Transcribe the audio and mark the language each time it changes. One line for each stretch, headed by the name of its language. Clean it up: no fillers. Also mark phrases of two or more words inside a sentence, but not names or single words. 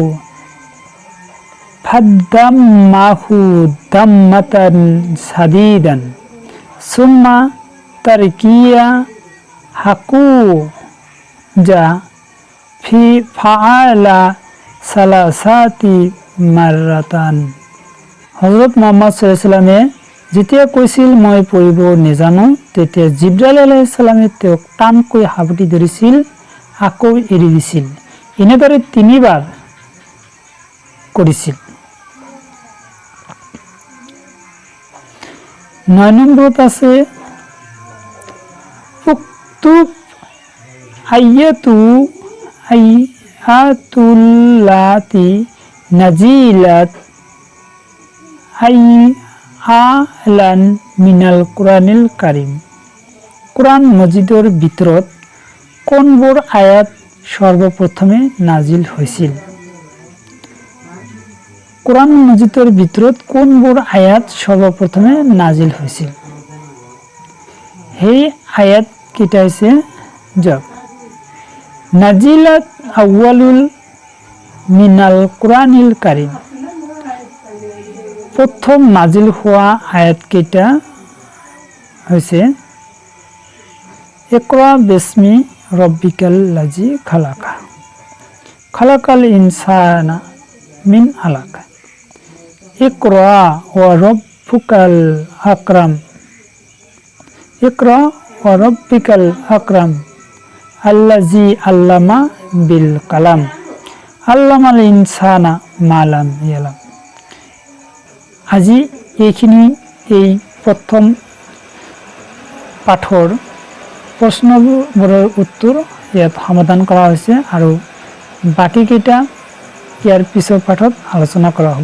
Arabic: فضمه ضمة شديدة ثم تركه هكذا في فعله ثلاث مرات,
Assamese: হযরত মুহাম্মদ
Arabic: صلى الله عليه وسلم
Assamese: যেতিয়া কৈছিল মই পঢ়িব নাজানো, তেতিয়া জিব্ৰাইল
Arabic: عليه السلام
Assamese: তেওঁক টানকৈ হাবুটি ধৰিছিল, আকৌ এৰি দিছিল। এনেদৰে 3 বাৰ কৰিছিল। 9 নম্বৰত আছে
Arabic: اكتب الآيات التي نزلت أولا من القرآن الكريم,
Assamese: কুরআন মজিদৰ ভিতৰত কোনবোৰ আয়াত সর্বপ্রথমে নাজিল হয়েছিল? কুরআন মজিদৰ ভিতৰত কোনবোৰ আয়াত সর্বপ্রথমে নাজিল হয়েছিল? সেই আয়াত কেইটা হৈছে?
Arabic: جواب، نزلت أول من القرآن الكريم,
Assamese: প্রথম নাজিল হওয়া আয়াত কেইটা হৈছে
Arabic: اقرأ باسم ربك الذي خلق، خلق الإنسان من علق، اقرأ وربك الأكرم، اقرأ وربك الأكرم الذي علم بالقلم، علم الإنسان ما لم يعلم.
Assamese: আজি এইখিনি এই প্রথম পাঠৰ প্ৰশ্নবোৰৰ উত্তৰ ইয়াত সমাধান কৰা হৈছে আৰু বাকীকেইটা ইয়াৰ পিছৰ পাঠত আলোচনা কৰা হ'ব।